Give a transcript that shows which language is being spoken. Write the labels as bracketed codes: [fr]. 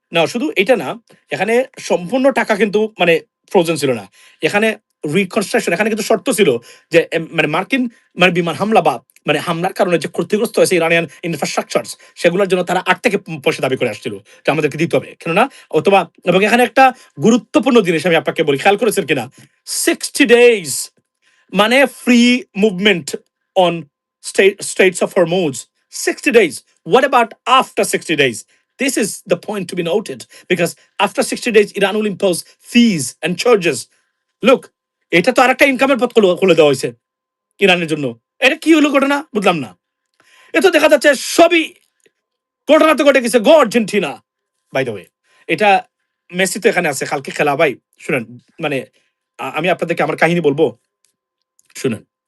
[bn] না শুধু এটা না, এখানে সম্পূর্ণ টাকা কিন্তু মানে ফ্রোজেন ছিল না, এখানে রিকনস্ট্রাকশন, এখানে কিন্তু শর্ত ছিল যে মানে মার্কিন মানে বিমান হামলা বা মানে হামলার কারণে যে ক্ষতিগ্রস্ত হয়েছে ইরানিয়ান ইনফ্রাস্ট্রাকচার, সেগুলোর জন্য তারা আগ থেকে পয়সা দাবি করে আসছিল যে আমাদেরকে দিতে হবে, কেননা অথবা। এবং এখানে একটা গুরুত্বপূর্ণ জিনিস আমি আপনাকে বলি, খেয়াল করেছেন কিনা, 60 days মানে [en] free movement on states of Hormuz, [bn] 60 days. [en] What about after 60 days? This is the point to be noted, because after 60 days Iran will impose fees and charges. [bn] Look, এটা তো আরেকটা ইনকামের পথ খুলে দেওয়া হয়েছে ইরানের জন্য। এটা কি হলো ঘটনা বুঝলাম না। এ তো দেখা যাচ্ছে সবই ঘটনা তো ঘটে গেছে, গো আর্জেন্টিনা। [en] by the way, [bn] এটা মেসি তো এখানে আছে, কালকে খেলা ভাই। শুনেন, মানে আমি আপনাদেরকে আমার কাহিনী বলবো, শুনেন।